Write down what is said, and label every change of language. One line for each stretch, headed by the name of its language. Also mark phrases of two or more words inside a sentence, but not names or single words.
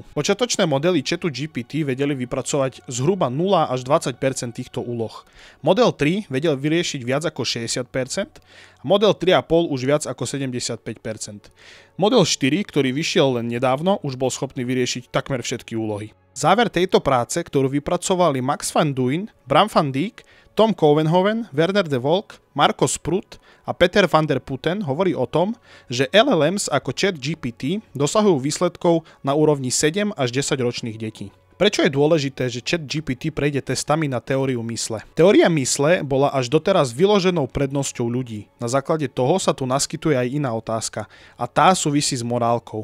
Slovak: Počiatočné modely ChatGPT vedeli vypracovať zhruba 0 až 20% týchto úloh. Model 3 vedel vyriešiť viac ako 60% a model 3,5 už viac ako 75%. Model 4, ktorý vyšiel len nedávno, už bol schopný vyriešiť takmer všetky úlohy. Záver tejto práce, ktorú vypracovali Max van Duyn, Bram van Dijk, Tom Cowenhoven, Werner de Wolk, Marco Sprut a Peter van der Putten, hovorí o tom, že LLMs ako ChatGPT dosahujú výsledkov na úrovni 7 až 10 ročných detí. Prečo je dôležité, že ChatGPT prejde testami na teóriu mysle? Teória mysle bola až doteraz vyloženou prednosťou ľudí. Na základe toho sa tu naskytuje aj iná otázka a tá súvisí s morálkou.